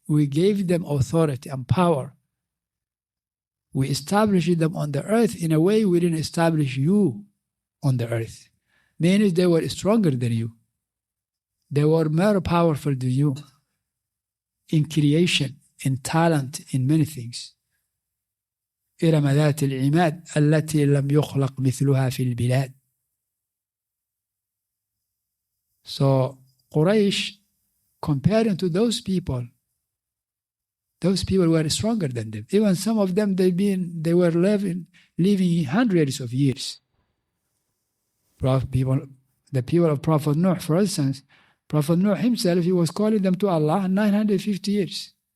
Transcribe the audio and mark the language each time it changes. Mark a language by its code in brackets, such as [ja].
[en] We gave them authority and power. We established them on the earth in a way we didn't establish you on the earth. Meaning they were stronger than you. They were more powerful than you in creation, in talent, in many things. [ar] إرم ذات العماد التي لم يخلق مثلها في البلاد. [en] So Quraysh, comparing to those people were stronger than them. Even some of them, they were living hundreds of years. The people of Prophet Noah, for instance, Prophet Noah himself, he was calling them to Allah 950 years.